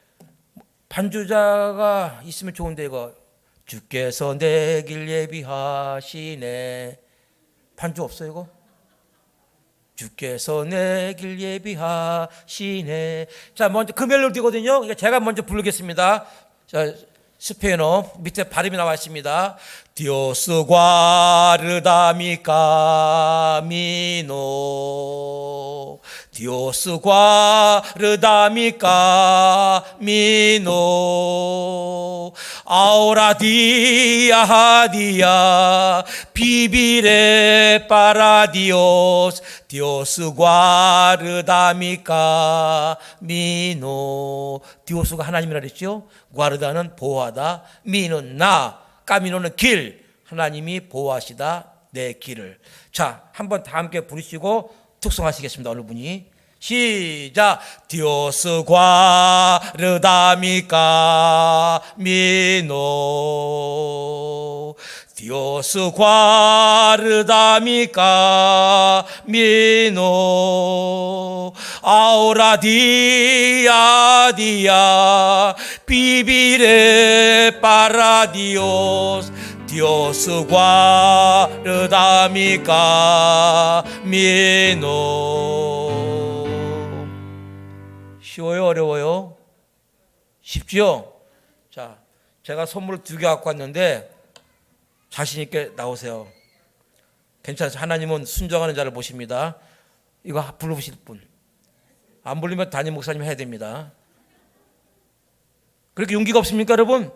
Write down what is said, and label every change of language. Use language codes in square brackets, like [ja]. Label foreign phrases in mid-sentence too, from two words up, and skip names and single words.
[ko] 반주자가 있으면 좋은데 이거 주께서 내 길 예비하시네. 반주 없어요 이거? 주께서 내 길 예비하시네. 자, 먼저 그 멜로디거든요. 제가 먼저 부르겠습니다. 자, 스페인어 밑에 발음이 나와 있습니다. [es] Dios guarda mi camino. Dios guarda mi camino. Ahora día a día viviré para Dios. Dios guarda mi camino. [ko] 디오스가 하나님이라 그랬죠. guarda는 보호하다, 미는 나, 까미노는 길. 하나님이 보호하시다 내 길을. 자, 한번 다 함께 부르시고 특송하시겠습니다. 어느 분이 시작. [es] Dios guarda mi camino. Dios guarda mi camino. Ahora día a día viviré para Dios. Dios guarda mi camino. [ko] 쉬워요? 어려워요? 쉽죠? 자, 제가 선물 2개 갖고 왔는데 자신 있게 나오세요. 괜찮아요. 하나님은 순종하는 자를 보십니다. 이거 부르실 분. 안 부르면 담임 목사님 해야 됩니다. 그렇게 용기가 없습니까, 여러분?